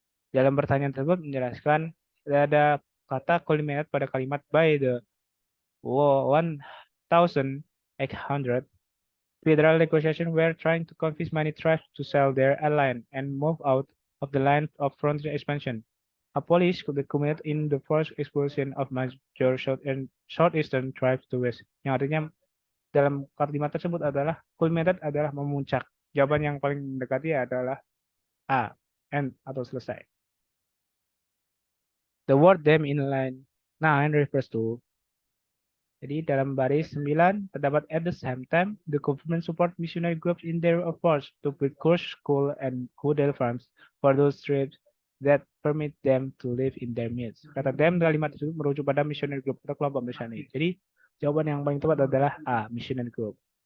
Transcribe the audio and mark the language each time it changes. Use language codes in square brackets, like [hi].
[id] Dalam pertanyaan tersebut menjelaskan ada kata culminate pada kalimat [en] by the 1800 federal negotiations were trying to convince many tribes to sell their land and move out of the line of frontier expansion. A policy could culminate in the first expulsion of major southeastern tribes to west. [id] Yang artinya dalam kalimat tersebut adalah culminated adalah memuncak. Jawaban yang paling mendekati adalah A, end atau selesai. [en] The word them in line 9 refers to. [id] Jadi dalam baris 9 terdapat [en] at the same time the government support missionary groups in their efforts to build course, school, and hotel farms for those tribes that permit them to live in their midst. [id] Kata them kalimat itu merujuk pada missionary group atau kelompok misioneri. Jadi jawaban yang paling tepat adalah A, missionary group.